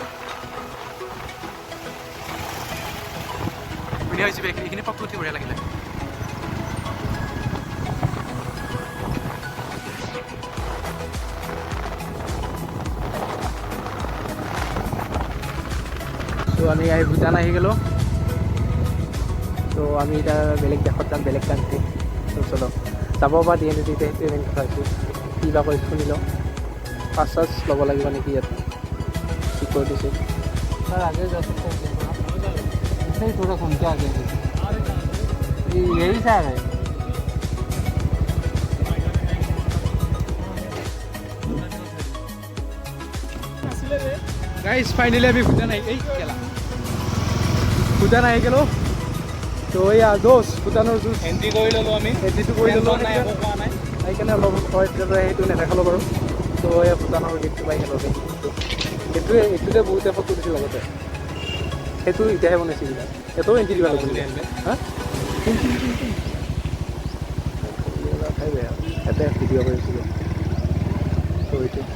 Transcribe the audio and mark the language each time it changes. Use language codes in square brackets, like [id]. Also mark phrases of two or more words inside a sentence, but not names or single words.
[as] ধুনীয়া হৈছে এইখিনি ফটো উঠি বঢ়িয়া লাগিলে তো আমি ভূটান আহি গ'লোঁ তো আমি এতিয়া বেলেগ দেশত যাম বেলেগ কাণ্ট্ৰি তো চলো যাব পৰা দিয়ে নিদিয়ে সেইটোৱে মেইন কথা হৈছে কি বা কৰি শুনি লওঁ পাছ চাছ ল'ব লাগিব নেকি ইয়াত ঠিক কৰি দিছে [hi] आगे जा सकते हैं ऐसे ही थोड़ा घूम के आगे यही सा है [en] guys finally [as] আমি ভূটান আহি গ'লো তো এয়া জোচ ভূটানৰ জোচ এণ্ট্ৰি কৰি ল'লোঁ আমি এণ্ট্ৰিটো কৰি ল'লোঁ নাই একো কোৱা নাই সেইকাৰণে অলপ সেইটো নেদেখালোঁ বাৰু তো এয়া ভূটানৰ গেটটো পাই গ'লোঁ এইটোতে বহুতে ফটো তুলিছিল আগতে সেইটো এতিয়াহে বনাইছে কিবা এইটোও এণ্ট্ৰি দিব লাগিব হা ইয়াতে ভিডিঅ' কৰিছিলোঁ তো এইটো